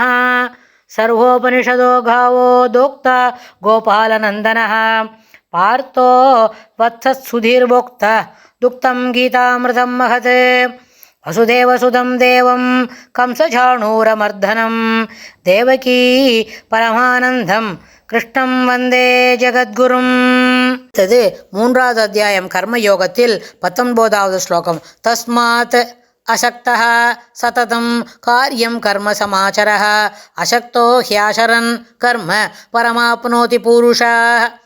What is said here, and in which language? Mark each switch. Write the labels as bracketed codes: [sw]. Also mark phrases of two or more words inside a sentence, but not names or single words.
[sa] सर्वोपनिषदो गावो दोक्ता गोपालनन्दनः पार्थो वत्सत्सुधीर्भोक्ता दुक्तं गीतामृतं महत्। वसुदेवसुतं देवं कंसचाणूरमर्दनं देवकी परमानन्दं कृष्णं वन्दे जगद्गुरुम्. [ta] இது 3வது அத்தியாயம் கர்மயோகத்தில் 19வது ஸ்லோகம். [sa] तस्मात् असक्तः सततं कार्यं कर्म समाचरः असक्तो ह्याचरन् कर्म परमाप्नोति पुरुषः.